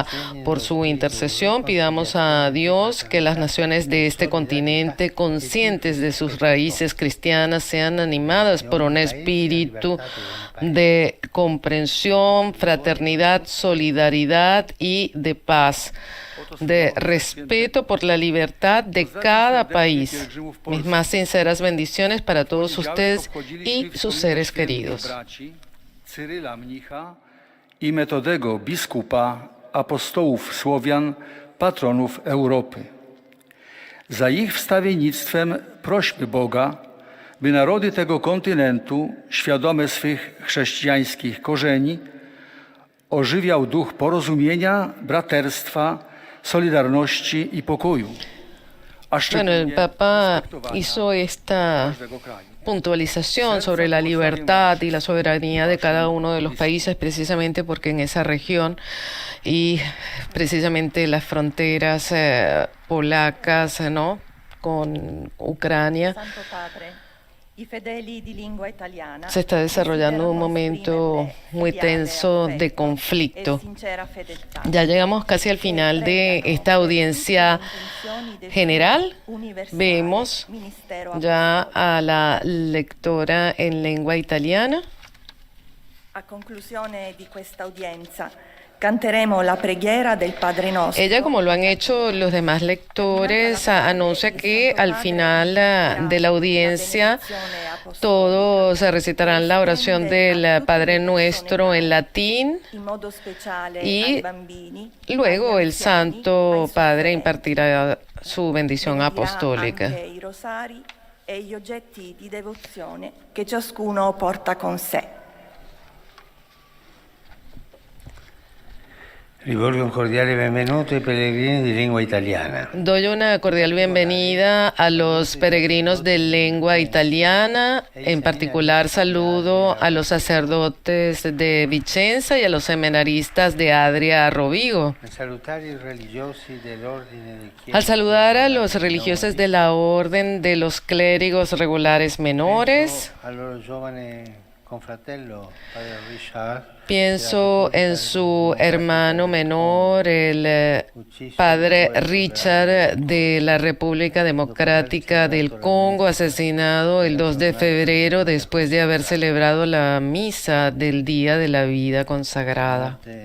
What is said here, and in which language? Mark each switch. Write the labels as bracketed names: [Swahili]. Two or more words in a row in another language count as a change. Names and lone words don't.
[Spanish] Por su intercesión pidamos a Dios que las naciones de este continente, conscientes de sus raíces cristianas, sean animadas por un espíritu de comprensión, fraternidad, solidaridad y de paz, de respeto por la libertad de cada país. Mis más sinceras bendiciones para todos ustedes y sus seres queridos. [Polish] Cyryla mnicha i Metodego biskupa, apostołów Słowian, patronów Europy. Za ich wstawiennictwem prośmy Boga, by narody tego kontynentu, świadome swych chrześcijańskich korzeni, ożywiał duch porozumienia, braterstwa, solidarności i pokoju. [Spanish] Bueno, el Papa hizo esta puntualización sobre la libertad y la soberanía de cada uno de los países, precisamente porque en esa región y precisamente las fronteras polacas, ¿no?, con Ucrania, se está desarrollando un momento muy tenso de conflicto. Ya llegamos casi al final de esta audiencia general. Vemos ya a la lectora en lengua italiana. [Italian] A conclusione di questa udienza canteremo la preghiera del Padre Nostro. [Spanish] Ella, como lo han hecho los demás lectores, anuncia que al final de la audiencia todos recitarán la oración del Padre Nuestro en latín y luego el Santo Padre impartirá su bendición apostólica. [Italian] I rosari e gli oggetti di devozione che ciascuno porta con sé. Rivolgo un cordiale benvenuto ai pellegrini di lingua italiana. [Spanish] Doy una cordial bienvenida a los peregrinos de lengua italiana. En particular saludo a los sacerdotes de Vicenza y a los seminaristas de Adria Rovigo. Al saludar a los religiosos de la Orden de los Clérigos Regulares Menores, pienso en su hermano menor, el padre Richard de la República Democrática del Congo, asesinado el 2 de febrero después de haber celebrado la misa del Día de la Vida Consagrada.